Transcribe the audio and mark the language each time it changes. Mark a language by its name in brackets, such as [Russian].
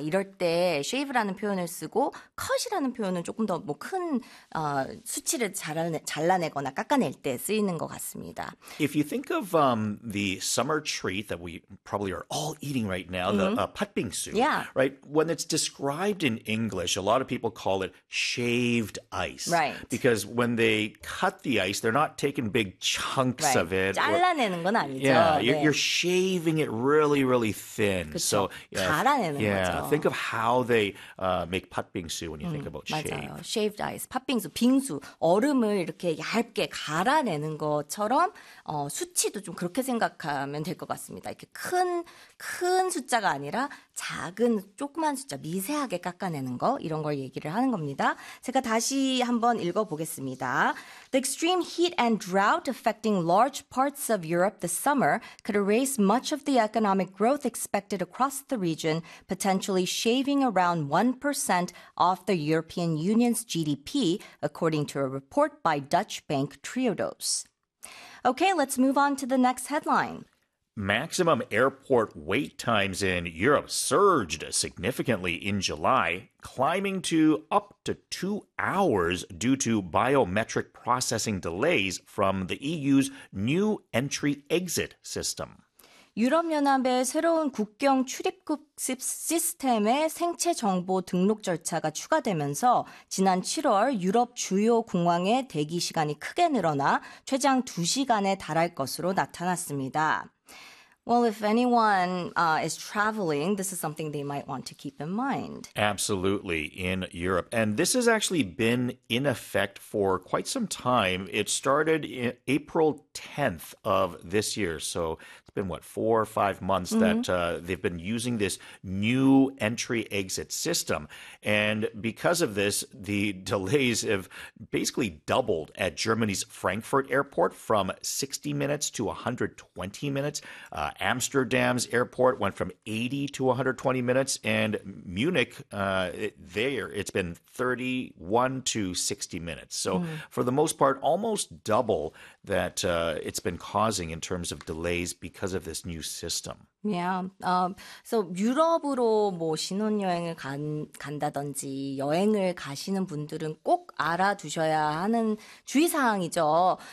[Korean] 이럴 때 shave라는 표현을 쓰고 cut이라는 표현은 조금 더 뭐 큰 수치를 잘라내거나 깎아낼 때 쓰이는 것 같습니다. [English] If you think of the summer treat that we probably are all eating right now, the putbingsu, right? When it's described in English, a lot of people call it shaved ice. Right. Because when they cut the ice, they're not taking big chunks of it. [Korean] 잘라내는 건 아니죠. [English] Yeah, you're shaving it really, really thin. [Korean] 그쵸. [English] So, yeah, think of how they make patbingsu when you think about [Korean] 맞아요. [English] shave. Shaved ice, patbingsu, [Korean] 빙수, 얼음을 이렇게 얇게 갈아내는 것처럼 수치도 좀 그렇게 생각하면 될 것 같습니다. 이렇게 큰 숫자가 아니라 작은 조그만 숫자 미세하게 깎아내는 거 이런 걸 얘기를 하는 겁니다. 제가 다시 한번 읽어보겠습니다. [English] The extreme heat and drought affecting large parts of Europe this summer could erase much of the economic growth expected across the region, potentially shaving around 1% off the European Union's GDP, according to a report by Dutch bank Triodos. Okay, let's move on to the next headline. Maximum airport wait times in Europe surged significantly in July, climbing to up to 2 hours due to biometric processing delays from the EU's new entry-exit system. [Korean] 유럽연합의 새로운 국경 출입국 시스템에 생체 정보 등록 절차가 추가되면서 지난 7월 유럽 주요 공항의 대기 시간이 크게 늘어나 최장 2시간에 달할 것으로 나타났습니다. [English] Well, if anyone is traveling, this is something they might want to keep in mind. Absolutely, in Europe. And this has actually been in effect for quite some time. It started April 10th of this year. So it's been, what, 4 or 5 months that they've been using this new entry-exit system. And because of this, the delays have basically doubled at Germany's Frankfurt Airport from 60 minutes to 120 minutes. Amsterdam's airport went from 80 to 120 minutes, and Munich, it's been 31 to 60 minutes. So for the most part, almost double that it's been causing in terms of delays because of this new system. Yeah. [Korean] So 유럽으로 뭐 신혼여행을 간다든지 여행을 가시는 분들은 꼭 알아두셔야 하는 주의사항이죠.